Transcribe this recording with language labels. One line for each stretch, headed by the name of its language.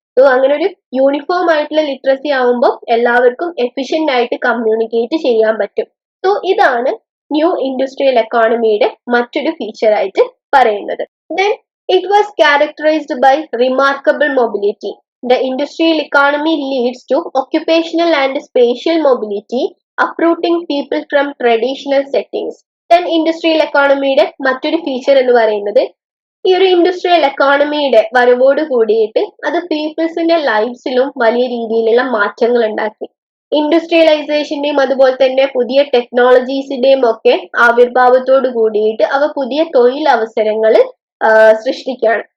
Malayalam: So അങ്ങനെ ഒരു uniform ആയിട്ടുള്ള ലിറ്ററസി ആവുമ്പോൾ എല്ലാവർക്കും എഫിഷ്യന്റ് ആയിട്ട് കമ്മ്യൂണിക്കേറ്റ് ചെയ്യാൻ പറ്റും. സോ ഇതാണ് ന്യൂ ഇൻഡസ്ട്രിയൽ എക്കോണമിയുടെ മറ്റൊരു ഫീച്ചർ ആയിട്ട് പറയുന്നത്.
English: Then it was characterized by remarkable mobility. The industrial economy leads to occupational and spatial mobility, uprooting people from traditional settings.
Malayalam: Then industrial എക്കോണമിയുടെ മറ്റൊരു ഫീച്ചർ എന്ന് പറയുന്നത് ഈ ഒരു ഇൻഡസ്ട്രിയൽ എക്കോണമിയുടെ വരവോട് കൂടിയിട്ട് അത് പീപ്പിൾസിന്റെ ലൈഫ്സിലും വലിയ രീതിയിലുള്ള മാറ്റങ്ങൾ ഉണ്ടാക്കി. ഇൻഡസ്ട്രിയലൈസേഷന്റെയും അതുപോലെ തന്നെ പുതിയ ടെക്നോളജീസിന്റെയും ഒക്കെ ആവിർഭാവത്തോട് കൂടിയിട്ട് അവ പുതിയ തൊഴിലവസരങ്ങൾ സൃഷ്ടിക്കുകയാണ്.